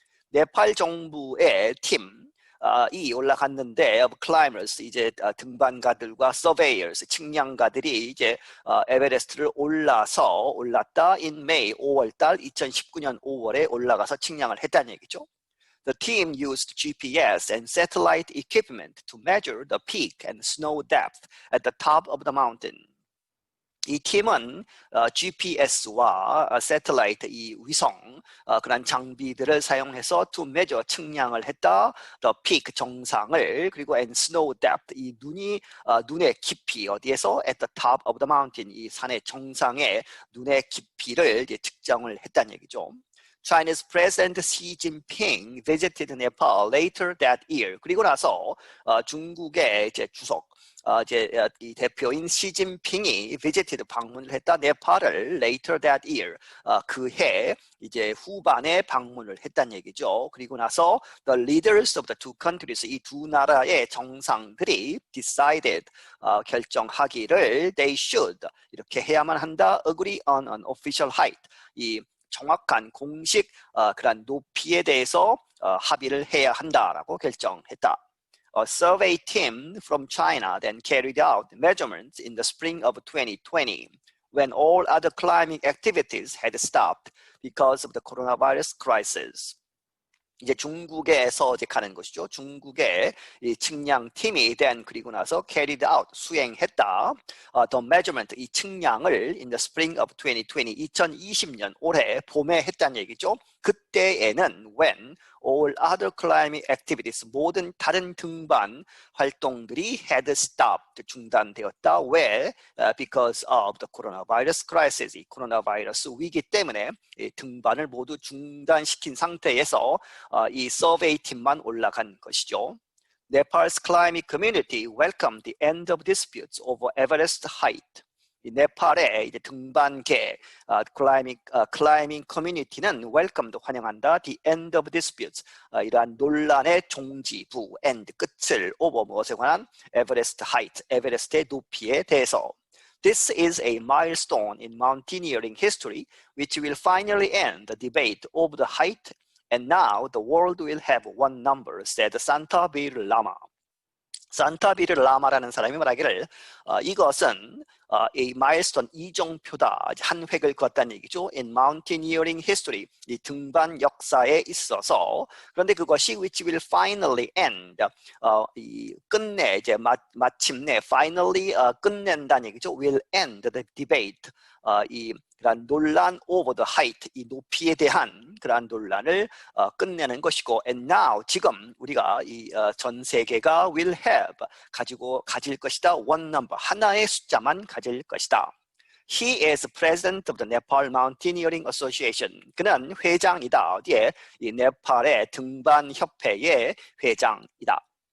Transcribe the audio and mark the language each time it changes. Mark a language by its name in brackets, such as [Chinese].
[Korean] 네팔 정부의 팀이 올라갔는데 [English] of climbers, [Korean] 이제 등반가들과 surveyors, 측량가들이 이제 에베레스트를 올랐다. [English] in May, [Korean] 5월달 2019년 5월에 올라가서 측량을 했다는 얘기죠. [English] The team used GPS and satellite equipment to measure the peak and snow depth at the top of the mountain. [Korean] 이 팀은 GPS와 새틀라이트, 이 위성 그런 장비들을 사용해서 [English] to measure, [Korean] 측량을 했다. [English] The peak, [Korean] 정상을, 그리고 [English] and snow depth, [Korean] 이 눈의 깊이, 어디에서? [English] At the top of the mountain, [Korean] 이 산의 정상에 눈의 깊이를 이제 측정을 했다는 얘기죠. [English] Chinese President Xi Jinping visited Nepal later that year. [Korean] 그리고 나서 중국의 이제 주석, 이제 이 대표인 시진핑이 [English] visited, [Korean] 방문을 했다. 네팔을 [English] later that year, [Korean] 그해 이제 후반에 방문을 했다는 얘기죠. 그리고 나서 [English] the leaders of the two countries, [Korean] 이 두 나라의 정상들이 [English] decided, [Korean] 결정하기를 [English] they should, [Korean] 이렇게 해야만 한다. [English] agree on an official height, [Korean] 이 정확한 공식 그런 높이에 대해서 합의를 해야 한다라고 결정했다. [English] A survey team from China then carried out measurements in the spring of 2020 when all other climbing activities had stopped because of the coronavirus crisis. [Korean] 이제 중국에서 이제 가는 것이죠. 중국의 이 측량팀이 [English] then, [Korean] 그리고 나서 [English] carried out, [Korean] 수행했다. [English] The measurement, [Korean] 이 측량을 [English] in the spring of 2020, [Korean] 2020년 올해 봄에 했다는 얘기죠. 그때에는 [English] when all other climbing activities. [Korean] 모든 다른 등반 활동들이 [English] had stopped. [Korean] 중단되었다. 왜? [English] Because of the coronavirus crisis. [Korean] 이 코로나 바이러스 위기 때문에 이 등반을 모두 중단시킨 상태에서 이 서베이 팀만 올라간 것이죠. [English] Nepal's climbing community welcomed the end of disputes over Everest height. [Korean] 이 네팔의 이제 등반계 클라이밍 커뮤니티는 [English] welcomed [Korean] 환영한다. [English] The end of disputes [Korean] 이러한 논란의 종지부 end 끝을 [English] over [Korean] 무엇에 관한 에베레스트 height 에베레스트의 높이에 대해서. [English] This is a milestone in mountaineering history which will finally end the debate over the height. And now the world will have one number, said Santa Bir Lama. [Korean] 산타 비르 라마라는 사람이 말하기를 이것은 이 마일스톤 이정표다. 한 획을 그었다는 얘기죠. [English] In mountaineering history, [Korean] 이 등반 역사에 있어서. 그런데 그것이 [English] which will finally end, [Korean] 이 끝내 이제 마침내 finally 끝낸다는 얘기죠. [English] Will end the debate. [Korean] 이 그러한 논란 [English] over the height, [Korean] 이 높이에 대한 그러한 논란을 끝내는 것이고, [English] and now [Korean] 지금 우리가 이 전 세계가 [English] will have [Korean] 가질 것이다. [English] one number [Korean] 하나의 숫자만 가질 것이다. [English] He is president of the Nepal Mountaineering Association. [Korean] 그는 회장이다. 어디에? 이 네팔의 등반 협회의 회장이다.